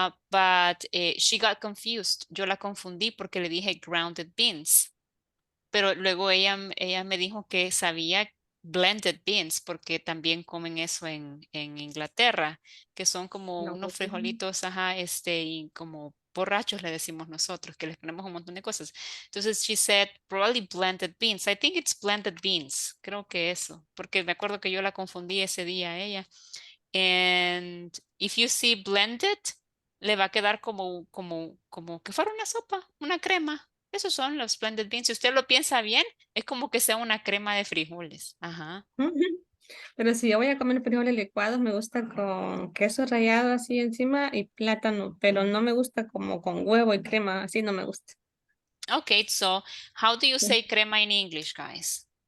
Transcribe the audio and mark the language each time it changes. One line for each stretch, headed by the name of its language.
English: But she got confused.
Spanish: Yo la confundí porque le dije grounded beans. Pero luego ella me dijo que sabía blended beans porque también comen eso en Inglaterra, que son como No, unos pues, frijolitos, ajá, y como borrachos le decimos nosotros, que les ponemos un montón de cosas.
English: Entonces she said probably blended beans. I think it's blended beans.
Spanish: Creo que eso, porque me acuerdo que yo la confundí ese día a ella.
English: And if you see blended,
Spanish: le va a quedar como que fuera una sopa, una crema. Esos son los blended beans. Si usted lo piensa bien, es como que sea una crema de frijoles. Ajá. ujú. Pero si yo voy a comer frijoles licuados, me gusta con queso rallado así encima y plátano, pero no me gusta como con huevo y crema, así no me gusta.
English: Okay, so how do you say crema in English, guys?